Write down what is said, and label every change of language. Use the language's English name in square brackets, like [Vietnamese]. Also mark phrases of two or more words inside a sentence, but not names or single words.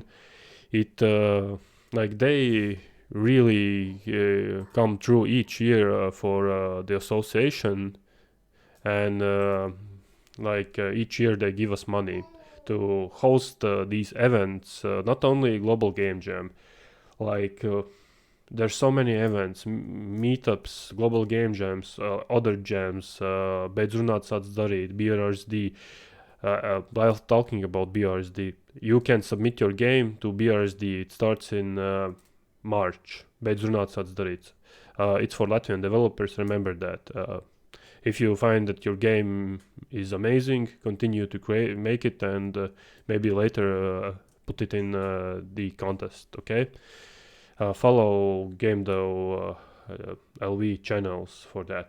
[English] It like they really come through each year for the association, and each year they give us money to host these events, not only global game jam, like there's so many events, meetups, global game jams, other jams, [Latvian] beidz runāt sāc darīt, BRSD. [English] While talking about BRSD, you can submit your game to BRSD. It starts in March. [Latvian] Beidz runāt sāc darīt. [English] It's for Latvian developers, remember that. If you find that your game is amazing, continue to make it, and maybe later put it in the contest, okay? Follow GameDev LV channels for that.